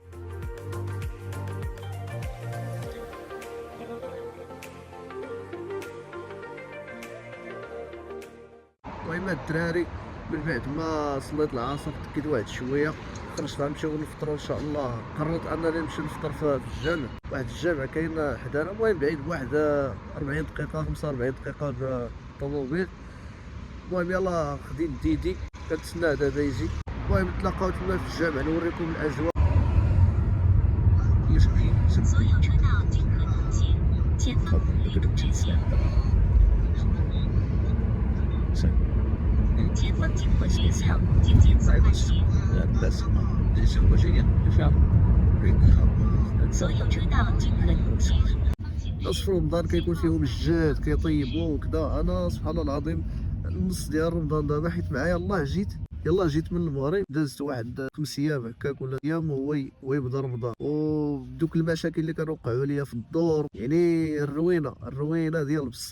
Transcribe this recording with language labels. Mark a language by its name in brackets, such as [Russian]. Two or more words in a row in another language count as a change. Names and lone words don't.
[Arabic] المهم هاد الدراري من بعد ما صليت العصر تكيت واحد شويه، خرجت غنمشيو نفطروا ان شاء الله. قررت انني نمشي نفطر في الجامع، واحد الجامع كاين حدانا، المهم بعيد بواحد 40 دقيقه 45 دقيقه بالطوموبيل. المهم يلا خديت ديدي كنتسناه دابا يجي. المهم تلاقاو تما في الجامع نوريكم الاجواء. [Chinese] 所有车道均可通行，前方立路直线。前方经过学校，请减速慢行。所有车道均可通行。 [Arabic] الناس في رمضان كيكون فيهم الجهاد كيطيبوا وكذا. انا سبحان الله العظيم النص ديال رمضان دابا حيت معايا الله جيت من المغرب، دازت واحد 5 ايام هكاك ولا ايام وهو يبدا رمضان، ودوك المشاكل اللي كانوا وقعوا ليا في الدور يعني الروينه ديال بصح.